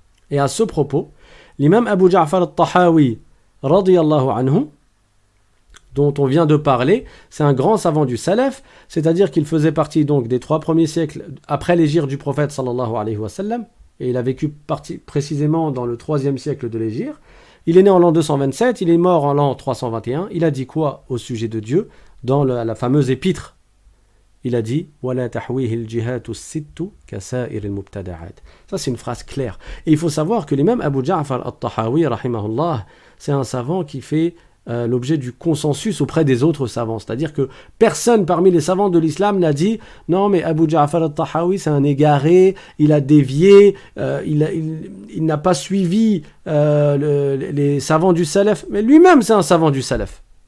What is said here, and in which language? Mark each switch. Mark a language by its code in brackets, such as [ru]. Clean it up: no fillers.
[fr] Et à ce propos, l'imam Abu Ja'far al-Tahawi, radiyallahu anhu, dont on vient de parler, c'est un grand savant du Salaf, c'est-à-dire qu'il faisait partie donc des 3 premiers siècles après l'hégire du prophète sallallahu alayhi wa sallam, et il a vécu précisément dans le 3e siècle de l'hégire. Il est né en l'an 227, il est mort en l'an 321. Il a dit quoi au sujet de Dieu dans la fameuse épître? Il a dit [ar] وَلَا تَحْوِيهِ الْجِهَاتُ السِّتُّ كَسَائِرِ الْمُبْتَدَعَاتِ. [fr] Ça c'est une phrase claire. Et il faut savoir que l'imam Abu Ja'far al-Tahawi, rahimahullah, c'est un savant qui fait l'objet du consensus auprès des autres savants. C'est-à-dire que personne parmi les savants de l'islam n'a dit « Non, mais Abu Ja'far al-Tahawi, c'est un égaré, il a dévié, il n'a pas suivi les savants du Salaf. » Mais lui-même, c'est un savant du Salaf.